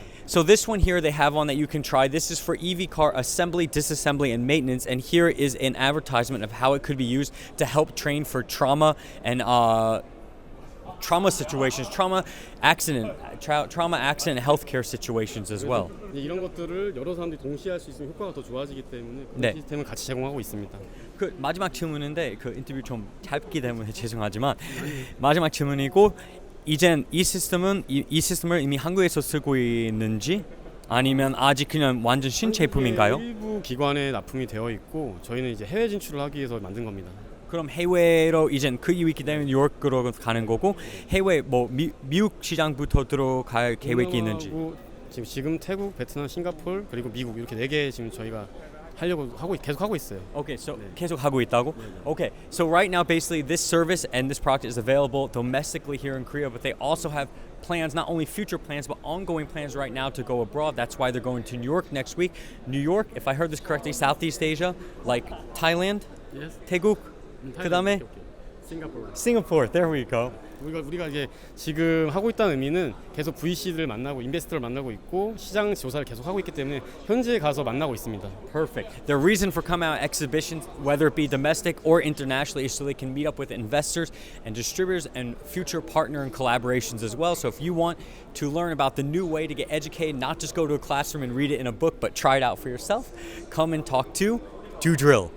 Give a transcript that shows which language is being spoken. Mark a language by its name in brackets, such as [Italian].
[English] So this one here they have on that you can try. This is for EV car assembly, disassembly, and maintenance. And here is an advertisement of how it could be used to help train for trauma and trauma situations, trauma accident healthcare situations as well. [Korean] 이런 것들을 여러 사람들이 동시에 할 수 있으면 효과가 더 좋아지기 때문에 그 네. 시스템을 같이 제공하고 있습니다. 그 마지막 질문인데 그 인터뷰 좀 짧기 때문에 죄송하지만 마지막 질문이고 이젠 이 시스템을 이미 한국에서 쓰고 있는지 아니면 아직 그냥 완전 신제품인가요? 일부 기관에 납품이 되어 있고 저희는 이제 해외 진출을 하기 위해서 만든 겁니다. 그럼 해외로 이젠 그 이유 있기 때문에 뉴욕으로 가는 거고 해외 뭐 미국 시장부터 들어갈 계획이 있는지. 지금 태국, 베트남, 싱가포르 그리고 미국 이렇게 4개 지금 저희가 계속 하고 있어요. [English] Okay, so [Korean] 네. 계속 하고 있다고? [English] Okay, so right now basically this service and this product is available domestically here in Korea, but they also have plans, not only future plans, but ongoing plans right now to go abroad. That's why they're going to New York next week. New York, if I heard this correctly, Southeast Asia, like Thailand, Yes. [Korean] 태국, 그다음에 싱가포르. [English] Singapore. There we go. [Korean] 우리가 이제 지금 하고 있다는 의미는 계속 VC들을 만나고 인베스터를 만나고 있고 시장 조사를 계속 하고 있기 때문에 현지에 가서 만나고 있습니다. [English] Perfect. The reason for coming out exhibitions, whether it be domestic or internationally, is so they can meet up with investors and distributors and future partner and collaborations as well. So if you want to learn about the new way to get educated, not just go to a classroom and read it in a book, but try it out for yourself, come and talk to 두드릴.